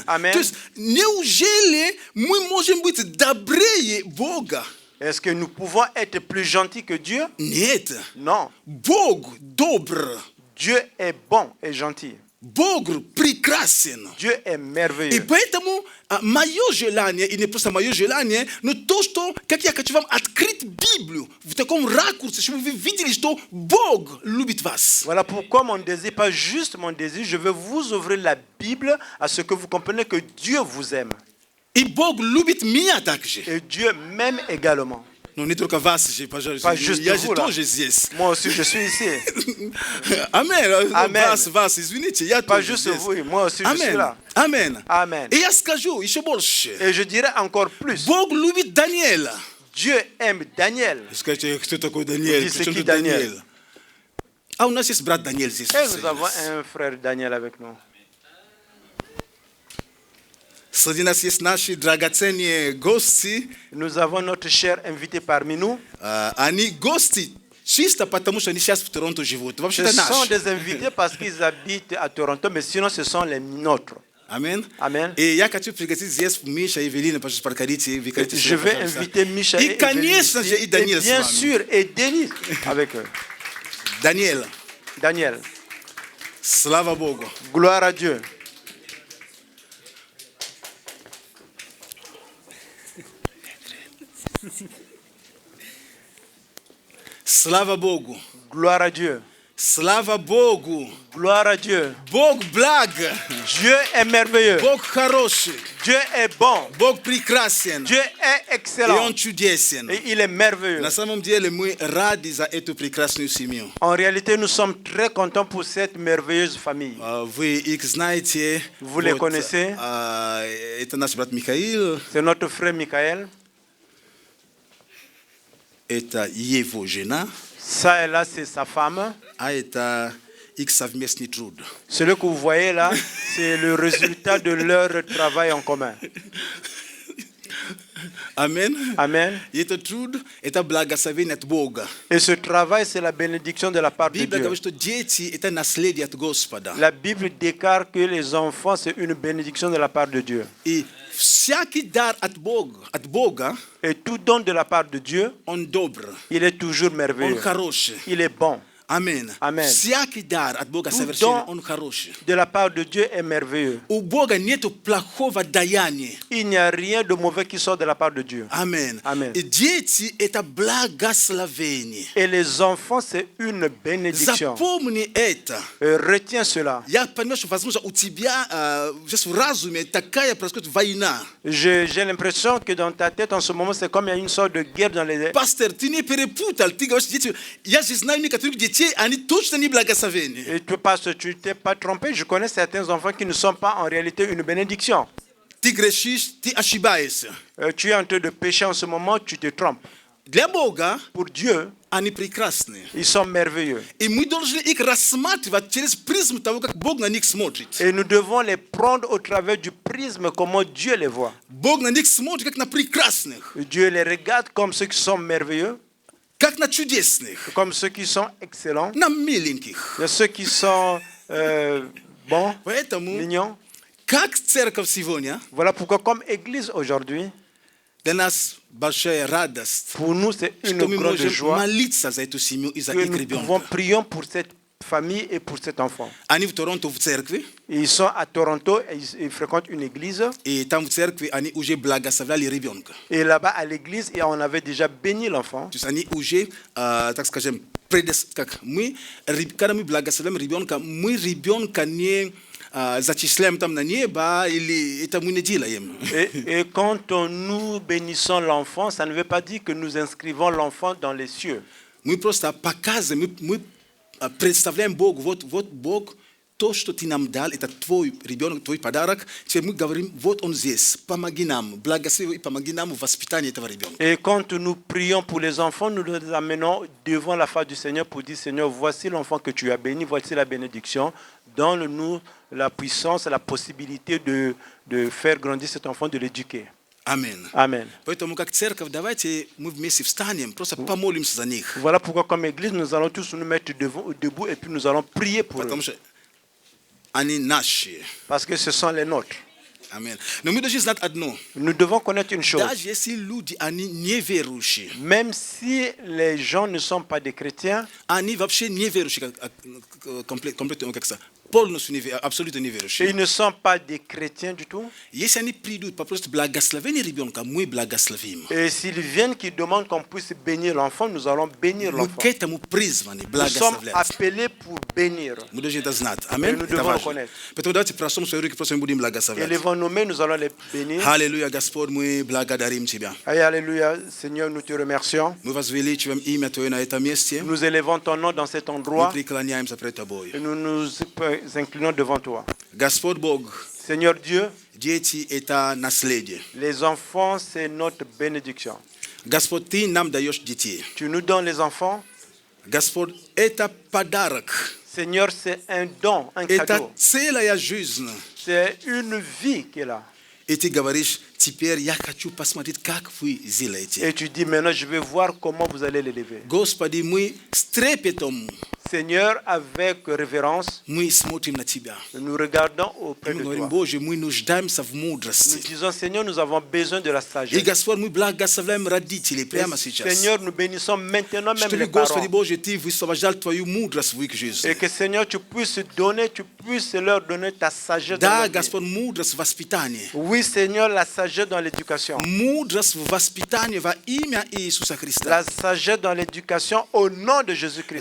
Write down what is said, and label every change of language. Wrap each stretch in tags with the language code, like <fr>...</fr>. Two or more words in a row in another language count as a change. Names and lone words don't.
<fr>Amen. Dus neugele mui mojembut dabreye boga. Est-ce que nous pouvons être plus gentils que Dieu?</fr> <ru>Niet.</ru> <fr>Non.</fr> <ru>Бог добро.</ru> <fr>Dieu est bon et gentil.</fr> <ru>Богр прекрасен.</ru> <fr>Dieu est E merveilleux.</fr> <ru>поэтому мое желание, и не просто мое желание, но то, что, как я хочу вам открыть Библию в таком ракурсе, чтобы вы видели, что Бог любит вас.</ru> <fr>Voilà pourquoi mon désir, pas juste mon désir, je veux vous ouvrir la Bible à ce que vous compreniez que Dieu vous aime.</fr> <ru>И Бог любит меня также.</ru> <fr>Et Dieu m'aime également.</fr> <ru>Но не только вас,</ru> <fr>Pas juste</fr> <ru>я же</ru> <fr>vous là.</fr> <ru>тоже здесь.</ru> <fr>Moi aussi, je suis ici.</fr> <ru>Амен.</ru> <fr>Amen.</fr> <ru>Вас, извините, я</ru> <fr>Pas</fr> <ru>тоже</ru> <fr>juste</fr> <ru>здесь.</ru> <fr>vous, moi aussi, je suis</fr> <ru>Амен.</ru> <fr>là.</fr> <ru>Амен.</ru> <fr>Amen.</fr> <ru>И я скажу еще больше.</ru> <fr>Et je dirais encore plus.</fr> <ru>Бог любит Даниэла.</ru> <fr>Dieu aime Daniel.</fr> <ru>Скажите, кто такой Даниэль? Вы Причем знаете, тут Даниэль? Даниэль? А у нас есть брат Даниэль здесь.</ru> <fr>Et nous avons un frère Daniel avec nous.</fr> <ru>Среди нас есть наши драгоценные гости.</ru> <fr>Nous avons notre cher invité parmi nous.</fr> <ru>Они гости чисто потому, что они сейчас в Торонто живут.</ru> <fr>Ce</fr> <ru>Вообще-то</ru> <fr>sont</fr> <ru>наши.</ru> <fr>des invités parce qu'ils habitent à Toronto, mais sinon ce sont les nôtres.</fr> <ru>Амен.</ru> <fr>Amen.</fr> <ru>И я хочу пригласить здесь Миша и Евелина, пожалуйста, прокорите.</ru> <fr>Je vais inviter Micha</fr> <ru>И,</ru> <fr>et</fr> <ru>конечно</ru> <fr>Evelyn</fr> <ru>же,</ru> <fr>ici.</fr> <ru>и Даниэль</ru> <fr>Et bien</fr> <ru>с вами.</ru> <fr>sûr, et Denis avec eux.</fr> <ru>Даниэль,</ru> <fr>Daniel,</fr> <ru>слава Богу.</ru> <fr>gloire à Dieu.</fr> <ru>Слава Богу.</ru> <fr>Gloire à Dieu.</fr> <ru>Слава Богу.</ru> <fr>Gloire à Dieu.</fr> <ru>Бог благ.</ru> <fr>Dieu est merveilleux.</fr> <ru>Бог хороший.</ru> <fr>Dieu est bon.</fr> <ru>Бог прекрасен.</ru> <fr>Dieu est</fr> <ru>И</ru> <fr>excellent.</fr> <ru>Он чудесен.</ru> <fr>Et il est merveilleux.</fr> <ru>На самом деле мы рады за эту прекрасную семью.</ru> <fr>En réalité, nous sommes très contents pour cette merveilleuse famille.</fr> <ru>Вы их знаете.</ru> <fr>Vous les connaissez.</fr> <ru>Это наш брат Михаил.</ru> <fr>C'est notre frère Michael.</fr> <ru>Это его жена.</ru> <fr>Ça et là, c'est sa femme.</fr> <ru>А это их совместный труд.</ru> <fr>Celui que vous voyez là, c'est le résultat de leur travail en commun.</fr> <ru>Амен.</ru> <fr>Amen.</fr> <ru>И этот труд, это благословение от Бога.</ru> <fr>Et ce travail, c'est la bénédiction de la part de</fr> <ru>Библия</ru> <fr>Dieu.</fr> <ru>говорит, что дети – это наследие от Господа.</ru> <fr>La Bible déclare que les enfants, c'est une bénédiction de la part de Dieu.</fr> <ru>И всякий дар от Бога,</ru> <fr>Et tout don de la part de Dieu,</fr> <ru>он добр,</ru> <fr>il est toujours</fr> <ru>он</ru> <fr>merveilleux.</fr> <ru>хороший.</ru> <fr>Il est bon.</fr> <ru>Амен. Амен. Всякий дар от Бога</ru> <fr>Tout</fr> <ru>совершенный,</ru> <fr>don</fr> <ru>он хороший.</ru> <fr>de la part de Dieu est merveilleux.</fr> <ru>У Бога нету плохого даяния.</ru> <fr>Il n'y a rien de mauvais qui sort de la part de Dieu.</fr> <ru>Амен. Амен. И дети – это благословение.</ru> <fr>Et les enfants, c'est une bénédiction.</fr> <ru>Запомни это.</ru> <fr>Retiens cela.</fr> <ru>Я понимаю, что, возможно, у тебя сейчас в разуме такая происходит война.</ru> <fr>J'ai l'impression que dans ta tête, en ce moment, c'est comme il y a une sorte de guerre dans les...</fr> <ru>Пастор, ты не перепутал. Ты говоришь, дети, я же знаю некоторых детей, они точно не благословения.</ru> <fr>Et tu penses que tu t'es pas trompé. Je connais certains enfants qui ne sont pas en réalité une bénédiction.</fr> <ru>Ты грешишь, ты ошибаешься.</ru> <fr>Tu es en train de pécher en ce moment, tu te trompes.</fr> <ru>Для Бога</ru> <fr>Pour Dieu,</fr> <ru>они прекрасные.</ru> <fr>ils sont merveilleux.</fr> <ru>И мы должны их рассматривать через призму того, как Бог на них смотрит.</ru> <fr>Et nous devons les prendre au travers du prisme, comment Dieu les voit.</fr> <ru>Бог на них смотрит, как на прекрасных,</ru> <fr>Dieu les regarde comme ceux qui sont merveilleux,</fr> <ru>как на чудесных,</ru> <fr>comme ceux qui sont excellents.</fr> <ru>на миленьких.</ru> <fr>Il y a ceux qui sont bons,</fr> <ru>Поэтому,</ru> <fr>mignons.</fr> <ru>как церковь сегодня,</ru> <fr>Voilà pourquoi, comme Église aujourd'hui,</fr> <ru>для нас большая радость,</ru> <fr>pour nous, c'est une</fr> <ru>что мы</ru> <fr>grande</fr> <ru>можем</ru> <fr>joie</fr> <ru>молиться за эту семью и за</ru> <fr>que</fr> <ru>их</ru> <fr>nous pouvons</fr> <ru>ребенка.</ru> <fr>prier pour cette famille et pour cet enfant.</fr> <ru>Они в Торонто в церкви,</ru> <fr>Ils sont à Toronto et ils fréquentent une église.</fr> <ru>и там в церкви они уже благословляли ребенка.</ru> <fr>Et là-bas, à l'église, et on avait déjà béni l'enfant.</fr> <ru>То есть они уже, так скажем, как мы, когда мы благословляем ребенка, мы ребенка не зачисляем там на небо, или это мы не делаем.</ru> <fr>Et quand nous bénissons l'enfant, ça ne veut pas dire que nous inscrivons l'enfant dans les cieux.</fr> <ru>Мы просто показываем, мы представляем Богу, вот Бог то, что ты нам дал, это твой ребенок, твой подарок. Теперь мы говорим, вот он здесь, помоги нам, благослови и помоги нам в воспитании этого ребенка.</ru> <fr>Et quand nous prions pour les enfants, nous les amenons devant la face du Seigneur pour dire, Seigneur, voici l'enfant que tu as béni, voici la bénédiction. Donne-nous la puissance, la possibilité de faire grandir cet enfant, de l'éduquer. Amen. Amen.</fr> <ru>Поэтому как церковь, давайте мы вместе встанем, просто помолимся за них.</ru> <fr>Voilà pourquoi comme église, nous allons tous nous mettre debout et puis nous allons prier pour eux.</fr> <ru>Потому что они наши.</ru> <fr>Parce que ce sont les nôtres.</fr> <ru>Amen. Но мы должны знать одно.</ru> <fr>Nous devons connaître une chose.</fr> <ru>Даже если люди, они неверующие,</ru> <fr>Même si les gens ne sont pas des chrétiens,</fr> <ru>они вообще неверующие, комплектно, как сказать, полностью абсолютно неверующие.</ru> <fr>ils ne sont pas des chrétiens du tout.</fr> <ru>Если они придут, попросят благословение ребенка, мы благословим.</ru> <fr>Et s'ils viennent, qu'ils demandent qu'on puisse bénir l'enfant, nous allons bénir</fr> <ru>Мы</ru> <fr>l'enfant.</fr> <ru>к этому призваны,</ru> <fr>Nous sommes</fr> <ru>благословлять.</ru> <fr>appelés pour bénir.</fr> <ru>Мы должны это знать.</ru> <fr>Et</fr> <ru>Аминь.</ru> <fr>nous</fr> <ru>Это</ru> <fr>devons</fr> <ru>важно.</ru> <fr>reconnaître.</fr> <ru>Поэтому давайте простом свои руки, просто мы будем</ru> <fr>Et</fr> <ru>благословлять.</ru> <fr>les vont nommer, nous allons les bénir.</fr> <ru>Аллилуйя, Господь, мы благодарим Тебя.</ru> <fr>Aïe, alléluia, Seigneur, nous te remercions.</fr> <ru>Мы возвеличиваем имя Твое на этом месте.</ru> <fr>Nous élevons ton nom dans cet</fr> <ru>Мы</ru> <fr>endroit</fr> <ru>преклоняемся пред Тобой.</ru> <fr>et nous nous inclinons devant toi.</fr> <ru>Господь Бог,</ru> <fr>Seigneur Dieu,</fr> <ru>дети – это наследие.</ru> <fr>les enfants, c'est notre bénédiction.</fr> <ru>Господь, Ты нам даешь детей.</ru> <fr>Tu nous donnes les enfants.</fr> <ru>Господь, это подарок.</ru> <fr>Seigneur, c'est un don, un</fr> <ru>Это</ru> <fr>cadeau.</fr> <ru>целая жизнь.</ru> <fr>C'est une vie qui est là.</fr> <ru>И Ты говоришь, теперь я хочу посмотреть, как вы сделаете.</ru> <fr>Et tu dis maintenant, je vais voir comment vous allez l'élever.</fr> <ru>Господи, мы с трепетом,</ru> <fr>Seigneur, avec révérence,</fr> <ru>мы смотрим на Тебя.</ru> <fr>nous regardons auprès</fr> <ru>Мы</ru> <fr>de</fr> <ru>говорим,</ru> <fr>toi.</fr> <ru>Боже, мы нуждаемся в</ru> <fr>Nous</fr> <ru>мудрости.</ru> <fr>disons, Seigneur, nous avons besoin de la</fr> <ru>И,</ru> <fr>sagesse.</fr> <ru>Господь, мы благословляем родителей прямо</ru> <fr>Et,</fr> <ru>сейчас.</ru> <fr>Seigneur, nous bénissons maintenant même</fr> <ru>Чтобы,</ru> <fr>les parents.</fr> <ru>Господи Боже, Ты высвобождал Твою мудрость в их жизни.</ru> <fr>Et que, Seigneur, tu puisses donner, tu puisses leur donner ta sagesse dans</fr> <ru>Да,</ru> <fr>leur vie.</fr> <ru>Господь, мудрость в воспитании.</ru> <fr>Oui, Seigneur, la sagesse dans l'éducation.</fr> <ru>Мудрость в воспитании во имя Иисуса Христа.</ru> <fr>La sagesse dans l'éducation au nom de Jésus-Christ.</fr>